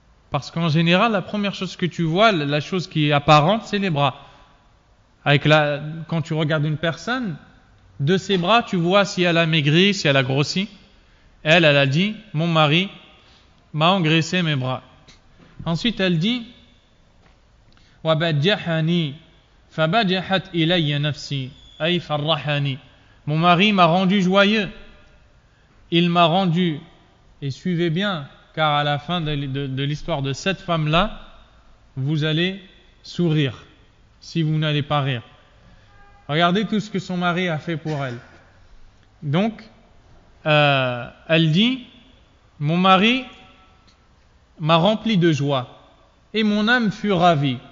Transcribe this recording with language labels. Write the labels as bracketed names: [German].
[French] Parce qu'en général, la première chose que tu vois, la chose qui est apparente, c'est les bras. Quand tu regardes une personne, de ses bras, tu vois si elle a maigri, si elle a grossi. Elle a dit, mon mari m'a engraissé mes bras. Ensuite, elle dit, [Arabic] وَبَجَّحَنِي فَبَجَحَتْ إِلَيَّ نَفْسِي أَيْ فَرَّحَنِي. [French] Mon mari m'a rendu joyeux. Il m'a rendu, et suivez bien, car à la fin de l'histoire de cette femme-là, vous allez sourire, si vous n'allez pas rire. Regardez tout ce que son mari a fait pour elle. Donc, elle dit, mon mari m'a rempli de joie, et mon âme fut ravie.